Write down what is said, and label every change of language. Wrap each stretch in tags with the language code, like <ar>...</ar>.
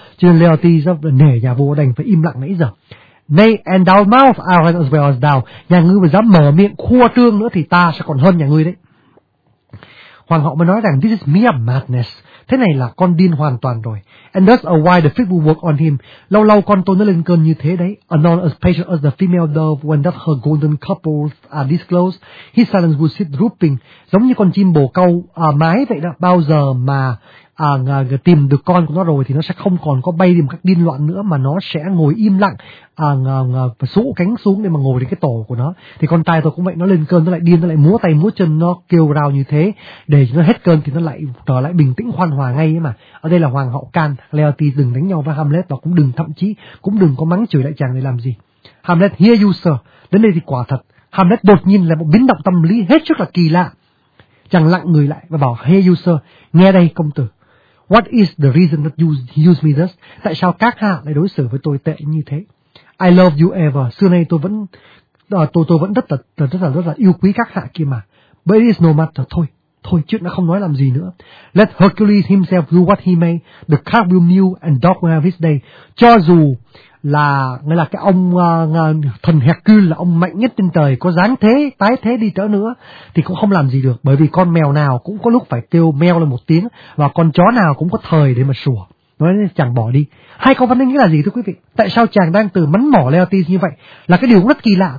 <vi>Cho nên Laertes nể nhà vua đành phải im lặng nãy giờ.</vi> <en>Nay and thou mouth out as well as thou,</en> <vi>nhà ngươi mà dám mở miệng khua trương nữa thì ta sẽ còn hơn nhà ngươi đấy. Hoàng hậu mới nói rằng</vi> <en>this is mere madness,</en> <vi>thế này là con điên hoàn toàn rồi.</vi> <en>And thus a while the fit will work on him,</en> <vi>lâu lâu con tôi nó lên cơn như thế đấy.</vi> <en>Anon as patient as the female dove when that her golden couples are disclosed, his silence will sit drooping,</en> <vi>giống như con chim bồ câu mái vậy đó. Bao giờ mà tìm được con của nó rồi thì nó sẽ không còn có bay đi một cách điên loạn nữa, mà nó sẽ ngồi im lặng, sũ cánh xuống để mà ngồi đến cái tổ của nó. Thì con trai tôi cũng vậy, nó lên cơn nó lại điên, nó lại múa tay múa chân, nó kêu rao như thế, để nó hết cơn thì nó lại trở lại bình tĩnh hoan hòa ngay ấy mà. Ở đây là hoàng hậu can Laertes đừng đánh nhau với Hamlet, và cũng đừng thậm chí cũng đừng có mắng chửi đại chàng để làm gì. Hamlet</vi> <en>hear you sir,</en> <vi>đến đây thì quả thật Hamlet đột nhiên là một biến động tâm lý hết sức là kỳ lạ. Chàng lặng người lại và bảo</vi> <en>hear you sir,</en> <vi>nghe đây công tử.</vi> <en>What is the reason that you use me thus?</en> <vi>Tại sao các hạ lại đối xử với tôi tệ như thế?</vi> <en>I love you ever.</en> <vi>Xưa nay tôi vẫn rất là yêu quý các hạ kia mà.</vi> <en>But it is no matter.</en> <vi>Thôi, chuyện đã không nói làm gì nữa.</vi> <en>Let Hercules himself do what he may. The cat will mew and dog will have his day.</en> <vi>Cho dù là nghĩa là cái ông thần Hercules là ông mạnh nhất trên trời, có giáng thế tái thế đi nữa nữa thì cũng không làm gì được, bởi vì con mèo nào cũng có lúc phải kêu meo lên một tiếng, và con chó nào cũng có thời để mà sủa. Nói nên chàng bỏ đi. Hai con vấn đề nghĩa là gì thưa quý vị? Tại sao chàng đang từ mắng mỏ Laertes như vậy là cái điều rất kỳ lạ?</vi>